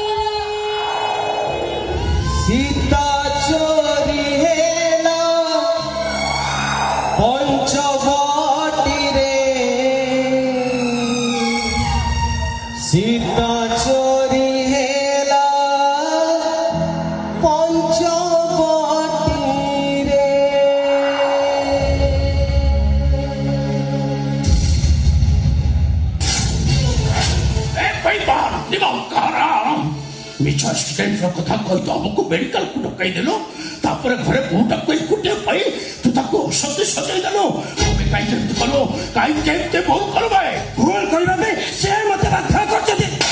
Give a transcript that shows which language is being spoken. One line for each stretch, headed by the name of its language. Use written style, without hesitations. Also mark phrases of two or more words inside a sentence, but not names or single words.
Odia: ସୀତା ଚୋରି ହେଲା ପଞ୍ଚବଟୀ ରେ ସୀତା ଚୋରି ହେଲା ପଞ୍ଚବଟୀ ରେ ମିଛ ଆକ୍ସିଡେଣ୍ଟର କଥା କହି ତ ଆମକୁ ମେଡିକାଲକୁ ଡକାଇ ଦେଲୁ ତାପରେ ଘରେ ବୋହୁଟାକୁ ଏକୁଟିଆ ପାଇ ତୁ ତାକୁ ଔଷଧ ସଜାଇ ଦେଲୁ ଆମେ କାହିଁକି ଏମିତି କଲୁ କାହିଁକି ଏମିତି ଭୁଲ କଲୁ ଭାଇ ଭୁଲ କରିବା ପାଇଁ ସେ ମତେ ବାଧ୍ୟ କରିଛନ୍ତି